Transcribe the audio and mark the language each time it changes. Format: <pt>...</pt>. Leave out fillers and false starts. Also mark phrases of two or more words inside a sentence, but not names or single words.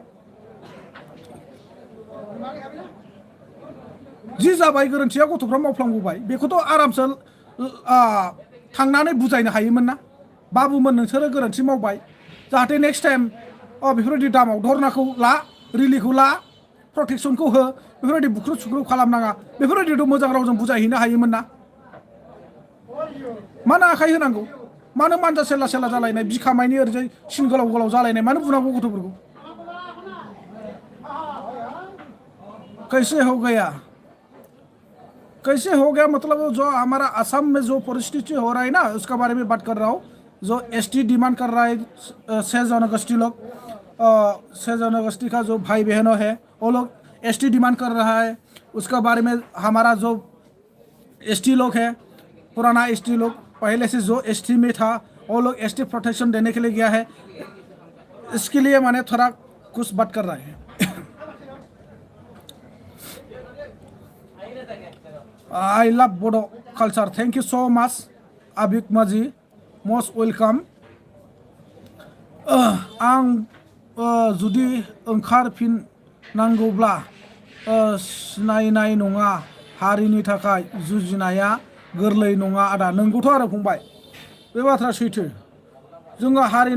<brx>जि जाबाय गोरोन्थिया गथ'फ्रा मावफ्लांबोबाय बेखौथ' आरामसे थांनानै बुजायनो हायोमोन ना बाबुमोन नोंसोरो गोरोन्थि मावबाय जाहाथे</brx> <en>next time</en> <brx>बेफोरबायदि दामाव धरनाखौ ला रिलिखौ ला प्रटेक्सनखौ हो बेफोरबायदि बुख्रुब सुख्रुब खालामनाङा बेफोरबायदिथ' मोजां रावजों बुजायहैनो हायोमोन ना मानो आखाइ होनांगौ मानो मानजा सेला सेला जालायनाय बिखामायनि ओरैजाय सिन गोलाव गोलाव जालायनाय मानो बुनांगौ गथ'फोरखौ</brx> <hi>कैसे हो गया मतलब जो हमारा असम में जो परिस्थिति हो रहा है ना उसके बारे में बात कर रहा हूँ जो</hi> <en>ST demand</en> <hi>कर रहा है 6 जनगोष्ठी लोग 6 जनगोष्ठी का जो भाई बहनों है वो लोग</hi> <en>ST demand</en> <hi>कर रहा है उसके बारे में हमारा जो एसटी लोग है पुराना एसटी लोग पहले से जो एसटी में था वो लोग</hi> <en>ST protection</en> <hi>देने के लिए गया है इसके लिए मैंने थोड़ा कुछ बात कर रहा है</hi> <en>I love Bodo culture. Thank you so much, Abik Maji. Most welcome.</en> <brx>आं जुदि ओंखारफिननांगौब्ला सिनायनाय नङा हारिनि थाखाय जुजिनाया गोरलै नङा आदा नोंगौथ' आरो फंबाय बे बाथ्रा सैथो जोङो हारिनि</brx>